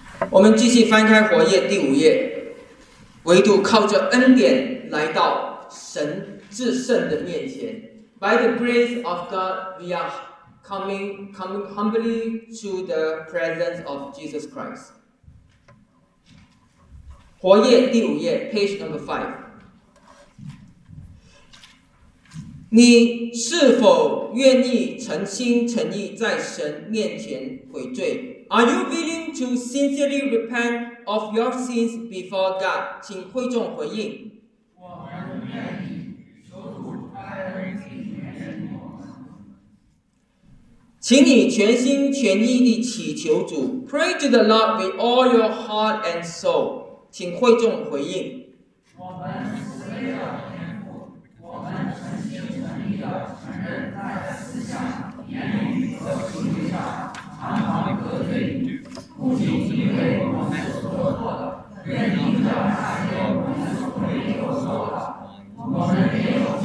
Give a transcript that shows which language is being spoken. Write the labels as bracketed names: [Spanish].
[Chinese] 我们继续翻开活页第五页，唯独靠着恩典来到神至圣的面前。 [English] By the grace of God, we are coming humbly to the presence of Jesus Christ. [Chinese] 活页第五页 ， [English] page number 5。 [Chinese] 你是否愿意诚心诚意在神面前悔罪 [English] ？Are you willing to sincerely repent of your sins before God? [Chinese] 请会众回应。请你全心全意地祈求主。 [English] Pray to the Lord with all your heart and soul. [Chinese] 请会众回应。我们虽然天父，我们全心全意地承认在思想、言语、行为上常常得罪你，不仅因为我们所做错的，愿你的爱也我们所未有所的。我们也